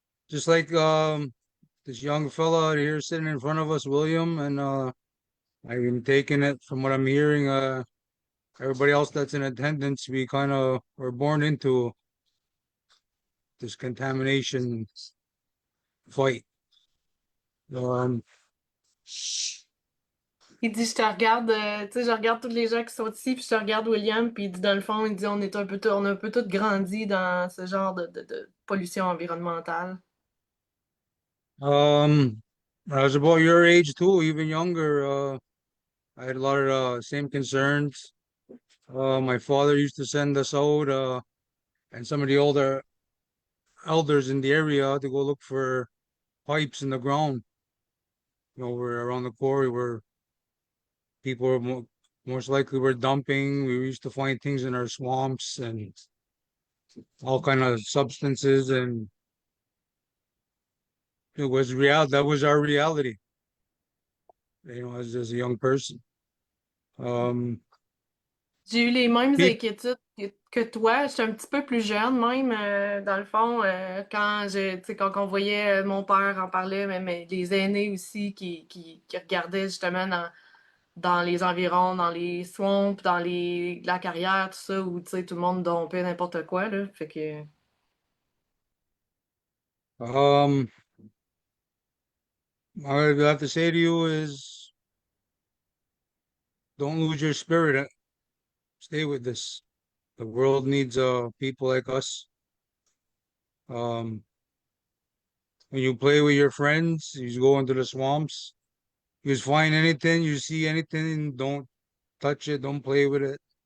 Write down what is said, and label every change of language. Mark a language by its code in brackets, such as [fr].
[en] Just like this young fella here sitting in front of us, William, and I've been taking it from what I'm hearing, everybody else that's in attendance, we kind of were born into this contamination fight. [fr] Il dit, je te regarde, tu sais, je regarde tous les gens qui sont ici, puis je te regarde William, puis il dit, dans le fond, il dit, on est un peu, on a un peu tous grandi dans ce genre de pollution environnementale. [en] I was about your age too, even younger. I had a lot of same concerns. My father used to send us out, and some of the older elders in the area to go look for pipes in the ground. You know, we're around the quarry where people were most likely were dumping. We used to find things in our swamps and all kind of substances, and it was real. That was our reality. You know, as a young person. [fr] J'ai eu les mêmes Puis- inquiétudes que toi. J'étais un petit peu plus jeune, même, dans le fond, quand tu sais, quand on voyait mon père en parler, mais les aînés aussi qui regardaient justement dans les environs, dans les swamps, dans la carrière, tout ça, où tu sais, tout le monde dompait n'importe quoi, là. Fait que. [en] I would have to say to you is don't lose your spirit. Stay with this. The world needs people like us. When you play with your friends, you go into the swamps, you find anything, you see anything, don't touch it, don't play with it.